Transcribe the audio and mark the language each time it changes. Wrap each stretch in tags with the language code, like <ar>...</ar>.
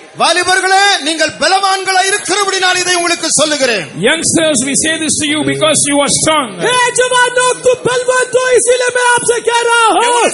<ta>வாலிபர்களே நீங்கள் பலவான்களா இருக்கிறபடினால் இதை உங்களுக்கு சொல்லுகிறேன்.</ta> <en>Youngsters, we say this to you because you are strong.</en> <hi>हे जवानों तुम बलवान हो इसीलिए मैं आपसे कह रहा हूँ</hi>